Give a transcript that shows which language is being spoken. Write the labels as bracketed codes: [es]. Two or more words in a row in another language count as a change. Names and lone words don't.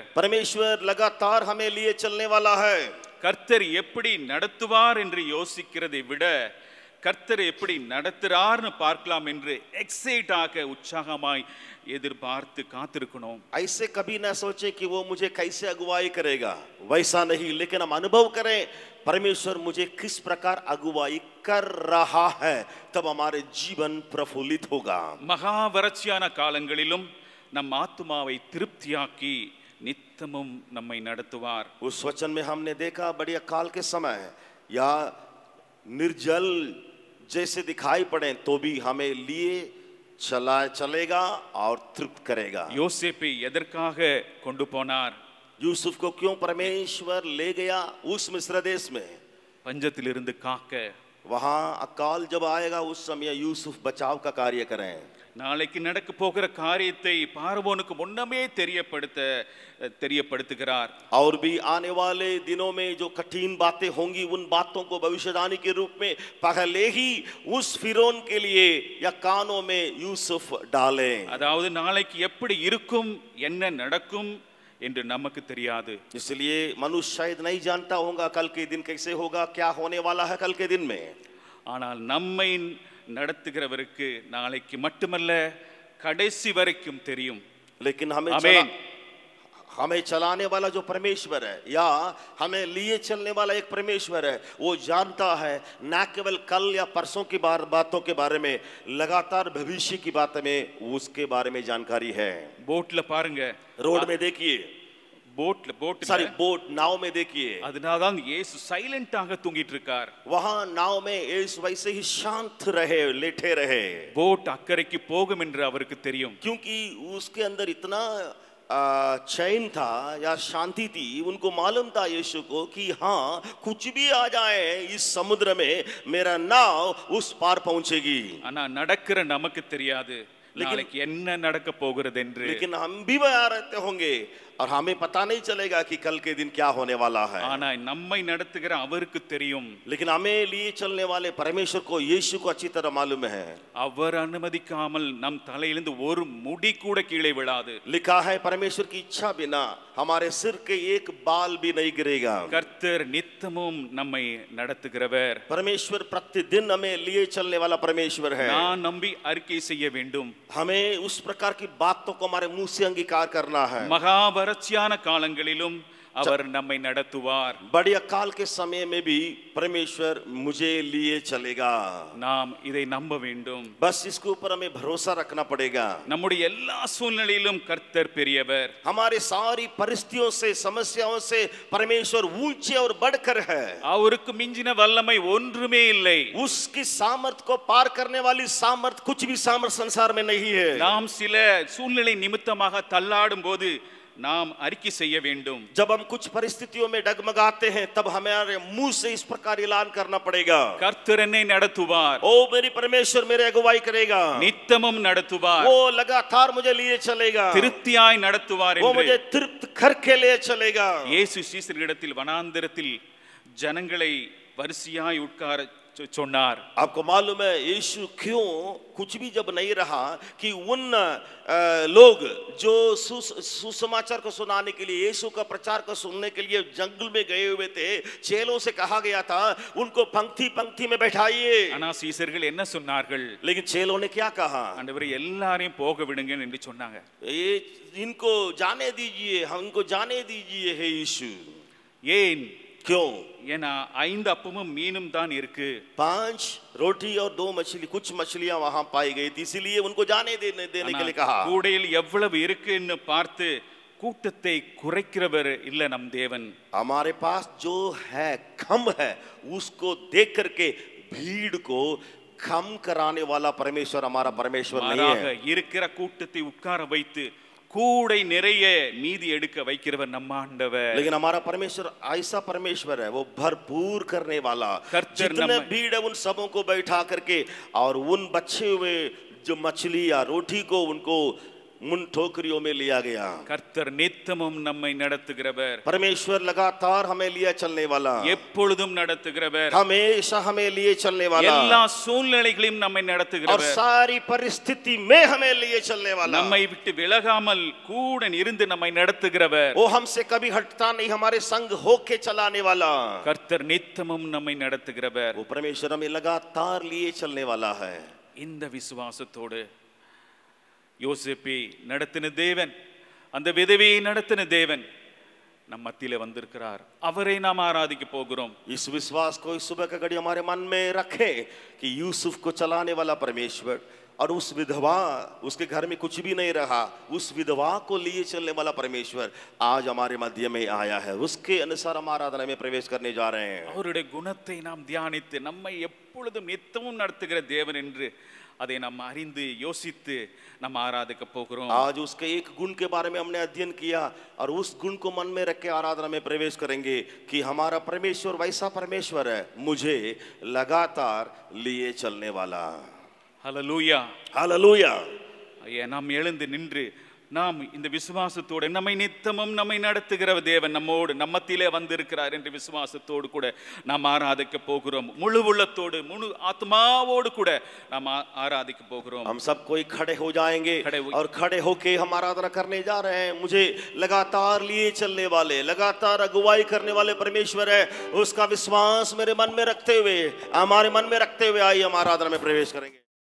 [hi] परमेश्वर लगातार हमें लिए चलने वाला है. [ta] கர்த்தர் எப்படி நடத்துவார் என்று யோசிக்கிறதை விட கர்த்தர் எப்படி நடத்துறார்னு பார்க்கலாம் என்று எக்ஸைட் ஆக உற்சாகமாய் எதிர்பார்த்து காத்திருக்கணும். [hi] ऐसे कभी ना सोचे कि वो मुझे कैसे अगुवाई करेगा, वैसा नहीं, लेकिन हम अनुभव करें परमेश्वर मुझे किस प्रकार अगुवाई कर रहा है, तब हमारे जीवन प्रफुल्लित होगा. [ta] மகா வறட்சியான காலங்களிலும் நம் ஆத்துமாவை திருப்தியாக்கி நித்தமும் நம்மை நடத்துவார். [hi] उस वचन में हमने देखा बड़ी अकाल के समय या निर्जल जैसे दिखाई पड़े, तो भी हमें लिए चलेगा और तृप्त करेगा. [ta] யோசேப்பை எதற்காக கொண்டு போனார்? [hi] यूसुफ को क्यों परमेश्वर ले गया उस मिस्र देश में? [ta] பஞ்சத்திலிருந்து காக்க. [hi] वहां अकाल जब आएगा उस समय यूसुफ बचाव का कार्य करें. [ta] நாளைக்கு நடக்க போகிற காரியத்தை பார்வோனுக்கு முன்னமே தெரியப்படுத்துகிறார். [hi] और भी आने वाले दिनों में जो कठिन बातें होंगी, उन बातों को भविष्यवाणी के रूप में पहले ही उस फिरौन के लिए या कानों में यूसुफ डाले. [ta] அதாவது நாளைக்கு எப்படி இருக்கும், என்ன நடக்கும் என்று நமக்கு தெரியாது. [hi] इसलिए मनुष्य शायद नहीं जानता होगा कल के दिन कैसे होगा, क्या होने वाला है कल के दिन में. [ta] ஆனால் நம்மை நடத்துகிறவருக்கு நாளைக்கு மட்டுமல்ல கடைசி வரைக்கும் தெரியும். [hi] लेकिन आमीन. हमें चलाने वाला जो परमेश्वर है या हमें लिए चलने वाला एक परमेश्वर है, वो जानता है न केवल कल या परसों की बातों के बारे में, लगातार भविष्य की बात में उसके बारे में जानकारी है. [ta] போட்ல பாருங்க, [hi] रोड में देखिए, बोट नाव में देखिए, [ta] அதனால்தான் இயேசு சைலண்டாக தூங்கிட்டு இருக்கார். [hi] वहां नाव में यीशु वैसे ही शांत रहे, लेटे रहे. [ta] போட் அக்கறைக்கு போகும் என்று அவருக்கு தெரியும். [hi] क्योंकि उसके अंदर इतना चैन था या शांति थी, उनको मालूम था यीशु को कि हाँ कुछ भी आ जाए इस समुद्र में मेरा नाव उस पार पहुंचेगी. [ta] ஆனா நடக்கிற நமக்கு தெரியாது நாளைக்கு என்ன நடக்க போகிறது என்று. [hi] लेकिन हम भी वहां रहते होंगे और हमें पता नहीं चलेगा कि कल के दिन क्या होने वाला है. [ta] ஆனா நம்மை நடத்துகிற அவருக்கு தெரியும். [hi] लेकिन हमें लिए चलने वाले परमेश्वर को, यीशु को अच्छी तरह मालूम है. [ta] அவர் அனுமதிக்காமல் நம் தலையிலிருந்து ஒரு முடி கூட கீழே விழாது. [hi] लिखा है परमेश्वर की इच्छा बिना हमारे सिर के एक बाल भी नहीं गिरेगा. [ta] கர்த்தர் நித்தமும் நம்மை நடத்துகிறவர். [hi] परमेश्वर प्रतिदिन हमें लिए चलने वाला परमेश्वर है. [ta] நான் நம்பி அறிக்கை செய்ய வேண்டும். [hi] हमें उस प्रकार की बातों को हमारे मुंह से अंगीकार करना है. [ta] மகா வறட்சியான காலங்களிலும் அவர் நம்மை நடத்துவார். [hi] बड़ी अकाल के समय में भी परमेश्वर मुझे लिए चलेगा. [ta] நாம் இதை நம்ப வேண்டும். [hi] बस इसके ऊपर हमें भरोसा रखना पड़ेगा. [ta] நம்முடைய எல்லா சூழ்நிலையிலும் கர்த்தர் பெரியவர். [hi] हमारे सारी परिस्थितियों से, समस्याओं से परमेश्वर ऊंचे और बढ़कर है. [ta] அவருக்கு மிஞ்சின வல்லமை ஒன்றுமே இல்லை. [hi] उसकी सामर्थ को पार करने वाली सामर्थ, कुछ भी सामर्थ संसार में नहीं है. [ta] நாம் சில சூழ்நிலை நிமித்தமாக தள்ளாடும் போது நாம் அறிக்கை செய்ய வேண்டும். [hi] जब हम कुछ परिस्थितियों में डगमगाते हैं तब हमारे मुंह से इस प्रकार ऐलान करना पड़ेगा, [ta] கர்த்தர் என்னை நடத்துவார், [hi] ओ मेरी परमेश्वर मेरे अगुवाई करेगा, [ta] நித்தமும் நடத்துவார், [hi] वो लगातार मुझे लिए चलेगा, [ta] திருப்தியாய் நடத்துவார் [hi] वो [ta] என்று [hi] मुझे तृप्त करके ले चलेगा. [ta] இயேசு சீசர்களிடத்தில் வனாந்தரத்தில் ஜனங்களை வரிசையாய் உட்கார சொன்னார். [hi] आपको मालूम है यीशु क्यों कुछ भी जब नहीं रहा कि उन लोग जो सुसमाचार को सुनाने के लिए, यीशु का प्रचार को सुनने के लिए जंगल में गए हुए थे, चेलों से कहा गया था उनको पंक्ति पंक्ति में बैठाइए. [ta] ஆனா சீசர்கள் என்ன சொன்னார்கள்? [hi] लेकिन चेलों ने क्या कहा? [ta] ஆண்டவரே எல்லாரையும் போக விடுங்க என்று சொன்னாங்க. [hi] ये इनको जाने दीजिए, हमको जाने दीजिए हे यीशु. [ta] ஏன்? [hi] क्यों? [ta] ஏன்னா 5 அப்பமும் மீனும் தான் இருக்கு. [hi] 5 रोटी और 2 मछली, कुछ मछलियां वहां पाई गई थी, इसीलिए उनको जाने देने के लिए कहा. [ta] கூடையில் எவ்வளவு இருக்குன்னு பார்த்து கூட்டத்தை குறைக்கிறவர் இல்ல நம் தேவன். [hi] हमारे पास जो है कम है उसको देख करके भीड़ को कम कराने वाला परमेश्वर हमारा परमेश्वर नहीं है. [ta] இருக்கிற கூட்டத்தை உட்கார வைத்து கூடை நிறைய மீதி எடுக்க வைக்கிறவர் நம்ம ஆண்டவர். [hi] लेकिन हमारा परमेश्वर ऐसा परमेश्वर है, वो भरपूर करने वाला. जितने भीड़ है उन सबों को बैठा करके और उन बचे हुए जो मछली या रोटी को उनको उन ठोकरियों में लिया गया. [ta] கர்த்தர் நித்தமும் நம்மை நடத்துகிறவர். [hi] परमेश्वर लगातार हमें लिए चलने वाला, [ta] எப்பொழுதும் நடத்துகிறவர், [hi] हमेशा हमें लिए चलने वाला, [ta] எல்லா சூழ்நிலைகளிலும் நம்மை [hi] और [ta] நடத்துகிறவர், [hi] सारी परिस्थिति में हमें लिए चलने वाला. [ta] நம்மை விட்டு விலகாமல் கூட இருந்து நம்மை நடத்துகிறவர். [hi] वो हमसे कभी हटता नहीं, हमारे संग होके चलाने वाला. [ta] கர்த்தர் நித்தமும் நம்மை நடத்துகிறவர். [hi] वो परमेश्वर हमें लगातार लिए चलने वाला है. [ta] இந்த விசுவாசத்தோடு யோசேப்பை நடத்தின தேவன், அந்த விதவையை நடத்தின தேவன் நம் மத்தியிலே வந்திருக்கிறார். அவரை நாம் ஆராதிக்க போகிறோம். [hi] इस विश्वास को इस सुबह का घड़ी हमारे मन में रखें कि यूसुफ को चलाने वाला परमेश्वर और उस विधवा, उसके घर में कुछ भी नहीं रहा, उस विधवा को लिए चलने वाला परमेश्वर आज हमारे मध्य में आया है. उसके अनुसार हम आराधना में प्रवेश करने जा रहे हैं. [ta] அவருடைய குணத்தை நாம் தியானித்து நம்மை எப்பொழுதும் நித்தமும் நடத்துகிற தேவன் என்று அதை நாம் அறிந்து யோசித்து நாம் ஆராதிக்க போகிறோம். [hi] आज उसके एक गुण के बारे में हमने अध्ययन किया और उस गुण को मन में रख के आराधना में प्रवेश करेंगे कि हमारा परमेश्वर वैसा परमेश्वर है, मुझे लगातार लिए चलने वाला. [ta] ஹல்லேலூயா, [hi] हालेलुया. [ta] நாம் எழுந்து நின்று நாம் இந்த விசுவாசத்தோடு நம்மை நித்தமும் நம்மை நடத்துகிற தேவன் நம்மோடு நம்மத்திலே வந்திருக்கிறார் என்று விசுவாசத்தோடு கூட நாம் ஆராதிக்க போகிறோம். முழு உள்ளத்தோடு முழு ஆத்மாவோடு கூட நாம் ஆராதிக்க போகிறோம். [hi] हम सब कोई खड़े हो जाएंगे और खड़े होके हम आराधना करने जा रहे हैं. मुझे लगातार लिए चलने वाले, लगातार अगुवाई करने वाले परमेश्वर है, उसका विश्वास मेरे मन में रखते हुए, हमारे मन में रखते हुए आइए हम आराधना में प्रवेश करेंगे.